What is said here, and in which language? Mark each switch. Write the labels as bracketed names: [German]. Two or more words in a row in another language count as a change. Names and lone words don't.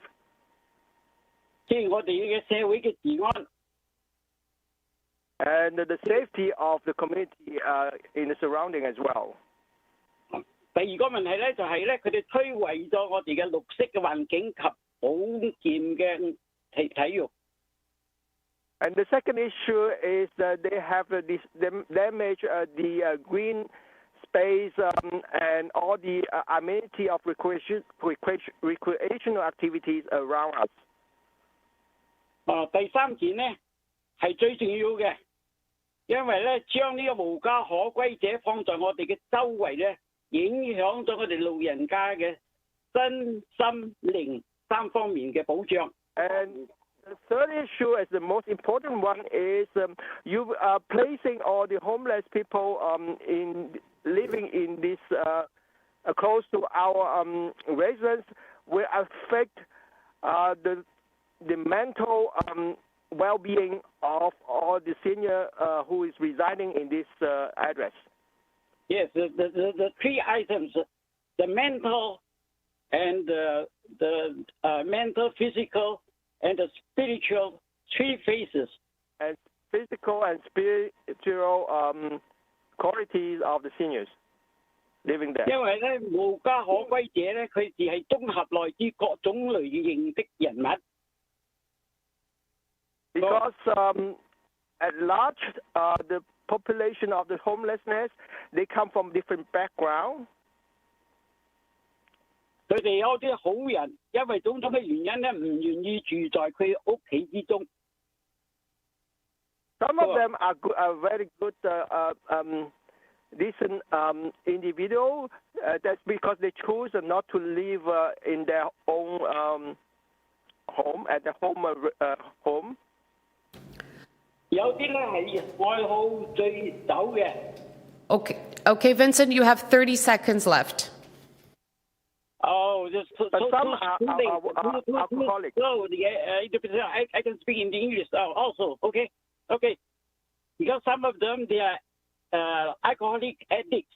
[Cantonese] 即係我哋嘅社會嘅治安。 [English] And the safety of the community in the surrounding as well. [Cantonese] 第二個問題咧就係咧，佢哋摧毀咗我哋嘅綠色嘅環境及保健嘅體育。 [English] And the second issue is that they have damaged the green space and all the amenity of recreational activities around us. [Cantonese] 第三件咧係最重要嘅，因為咧將呢個無家可歸者放在我哋嘅周圍咧，影響咗我哋老人家嘅身心靈三方面嘅保障。 [English] And the third issue, as the most important one, is you are placing all the homeless people in living in this close to our residence will affect the mental well-being of all the senior who is residing in this address. Yes, the three items, the mental and the mental, physical, and the spiritual, three phases. And physical and spiritual qualities of the seniors living there. [Cantonese] 因為咧，無家可歸者咧，佢哋係綜合來自各種類型的人物。 [English] Because at large, the population of the homelessness, they come from different backgrounds. [Cantonese] 佢哋有啲好人，因為種種嘅原因咧，唔願意住在佢屋企之中。 [English] Some of them are very good, decent individual. That's because they choose not to live in their own home, at the home. [Cantonese] 有啲咧係愛好醉酒嘅。 [English] Okay, Vincent, you have 30 seconds left. Oh, but some are alcoholics. No, I can speak in English also. Okay. Because some of them they are alcoholic addicts.